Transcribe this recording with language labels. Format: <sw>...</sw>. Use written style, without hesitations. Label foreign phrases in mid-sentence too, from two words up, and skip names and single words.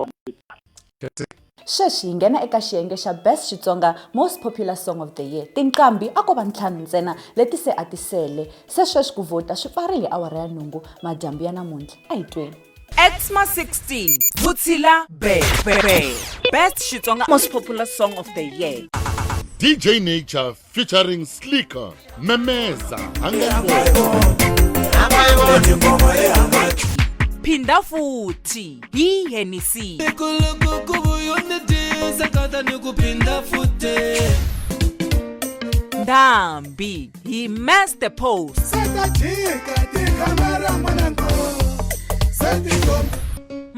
<ts>Sweswi hi nghena eka xiyenge xa Best Xitsonga Most Popular Song of the Year. Tinqambi a ko va ntlhanu ntsena leti se a ti sele. Se sweswi ku vota swi pfarile awara ya nhungu madyambu ya namuntlha. A hi tweni. XMA16 Vutsila be Best Xitsonga Most Popular Song of the Year. DJ Nature featuring Slicker Memeza Phinda futhi hi Hennessy. Ndambi hi Master Post.</ts>